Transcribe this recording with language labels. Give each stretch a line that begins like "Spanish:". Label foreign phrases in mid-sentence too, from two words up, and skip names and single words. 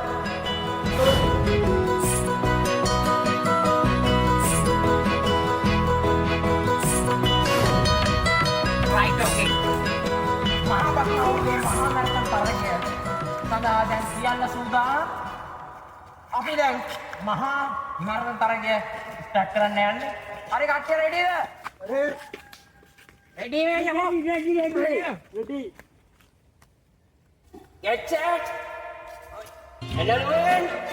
English: Right, okay.
Sinhala: මහා බක්නවුගේ මහා මරාතන් තරගය සඳහා දැන් සියල්ල සූදානම්. අපි දැන් මහා මරාතන් තරගය ස්ටාර්ට් කරන්න යන්නේ. හරි කට්ටිය රෙඩිද?
English: Ready
Hindi: में चलो
English: ready get set hello everyone